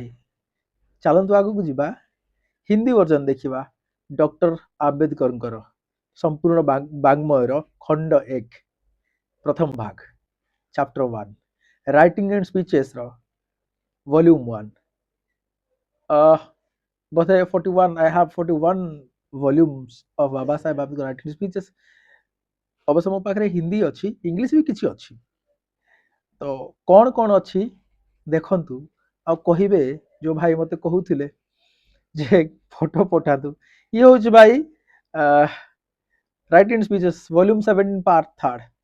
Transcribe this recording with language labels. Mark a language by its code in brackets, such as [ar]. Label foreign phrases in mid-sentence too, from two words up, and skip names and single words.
[or] ଚାଲନ୍ତୁ ଆଗକୁ ଯିବା, [en] Hindi version [or] ଦେଖିବା। ଡକ୍ଟର ଆମ୍ବେଦକରଙ୍କର ସମ୍ପୂର୍ଣ୍ଣ ବାଙ୍ଗ୍ମୟର ଖଣ୍ଡ 1 ପ୍ରଥମ ଭାଗ, [en] chapter 1 writing and speechesର volume 1। [or] ବୋଧେ 41, [en] I have 41 volumes of ବାବା ସାହେବ ଆମ୍ବେଦକର writing speeches. [or] ଅବଶ୍ୟ ମୋ ପାଖରେ ହିନ୍ଦୀ ଅଛି, ଇଂଲିଶ ବି କିଛି ଅଛି। ତ କ'ଣ କ'ଣ ଅଛି ଦେଖନ୍ତୁ, ଆଉ କହିବେ ଯେଉଁ ଭାଇ ମୋତେ କହୁଥିଲେ ଯେ ଫଟୋ ପଠାନ୍ତୁ। ଇଏ ହେଉଛି ଭାଇ [en] writing speeches volume 7 part 3.